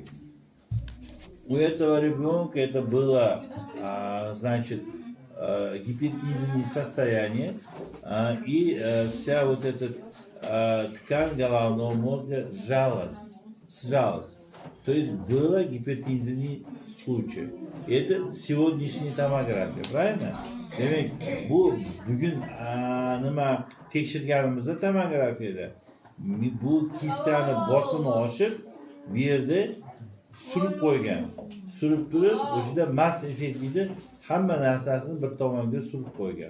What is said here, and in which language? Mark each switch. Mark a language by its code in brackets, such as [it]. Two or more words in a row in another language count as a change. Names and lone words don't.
[ru] У этого ребенка это было, значит, гипертензивное состояние, и вся вот эта ткань головного мозга сжалась. То есть было гипертензивный случай. Это сегодняшняя томография, правильно? [uz] Demek bu bugün nima tekshirganimizda tomografiyada bu kistani bosimi oshib bu yerda surib qo'ygan. Surib turib o'shida mass effektida hamma narsasini bir tomonga surib qo'ygan.